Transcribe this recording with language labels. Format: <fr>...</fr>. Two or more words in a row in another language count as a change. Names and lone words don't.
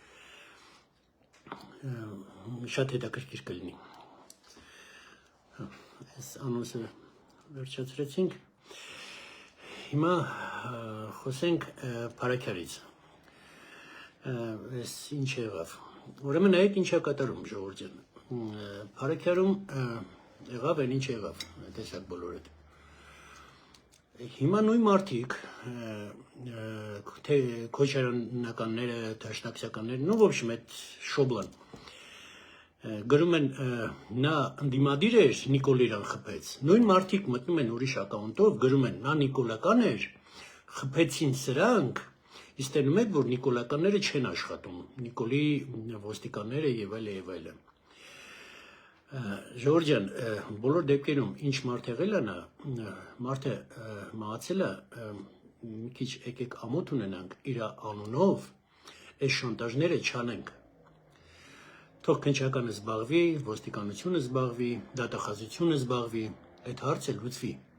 <hy>շատ հետաքրքիր կլինի։ Այս անոնսը վերջացրեցինք, հիմա խոսենք Փարաքյարից, այս ինչ եղավ, ուրեմն նայեք ինչ է կատարում ժողովուրդ ջան, Փարաքյարում եղավ այն ինչ եղավ, տեսակ բոլորդ, հիմա նույն մարդիկ, թե քոչարանականները, դաշնակցականները,</hy> <ru>ну, в общем,</ru> <hy>այդ շոբլան, գրում են նա ընդդիմադիր էր, Նիկոլ իրան խփեց, նույն մարդիկ մտնում են ուրիշ ակաունտով, գրում են նա նիկոլական էր, խփեցին սրանք, իսկ տենում եք, որ նիկոլականները չեն աշխատում, Նիկոլի ոստիկանները եւ այլն։ Ժողովուրդ ջան, բոլոր դեպքերում ինչ մարդ եղել է նա, մարդը մահացել է, մի քիչ եկեք ամոթ ունենանք իր անունով, այս շանտաժները չանենք։ Թող քննչականը զբաղվի, ոստիկանությունը զբաղվի, դատախազությունը զբաղվի, այդ հարցը լուծվի։</hy>